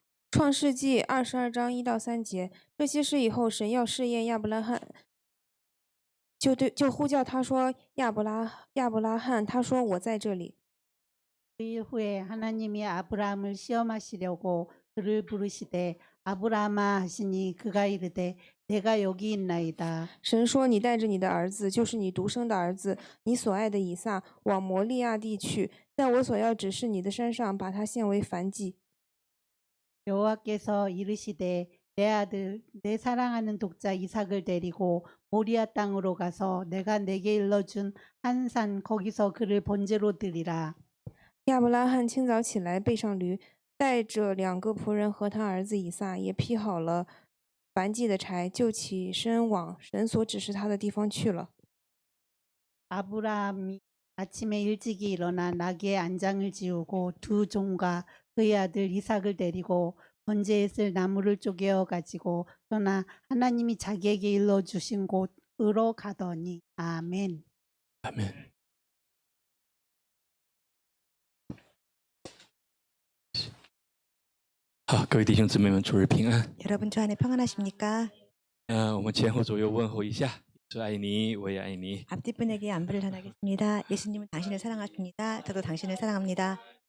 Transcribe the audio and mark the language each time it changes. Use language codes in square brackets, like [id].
[zh] 创世纪22章1到3节，这些事以后，神要试验亚伯拉罕，就呼叫他说亚伯拉罕，他说我在这里。 [ko] 그 이후에 하나님이 아브라함을 시험하시려고 그를 부르시되 아브라함아 하시니 그가 이르되 내가 여기 있나이다. [zh] 神说：“你带着你的儿子，就是你独生的儿子，你所爱的以撒，往摩利亚地去，在我所要指示你的山上，把他献为燔祭。” [ko] 여호와께서 이르시되 내 아들 내 사랑하는 독자 이삭을 데리고 모리아 땅으로 가서 내가 내게 일러준 한 산 거기서 그를 번제로 드리라. [zh] 亚伯拉罕清早起来，背上驴，带着2个仆人和他儿子以撒，也劈好了燔祭的柴，就起身往神所指示他的地方去了。 [ko] 아브라함이 아침에 일찍이 일어나 나귀의 안장을 지우고 두 종과 그의 아들 이삭을 데리고 번제에 쓸 나무를 쪼개어 가지고 떠나 하나님이 자기에게 일러주신 곳으로 가더니. 아멘. 아멘. [zh] 아, 各位弟兄姊妹们，主日平安。 [ko] 여러분 주 안에 평안하십니까? [zh] 我们前后左右问候一下，主爱你，我也爱你。 [ko] 앞뒷분에게 안부를 전하겠습니다. 예수님은 당신을 사랑하십니다. 저도 당신을 사랑합니다.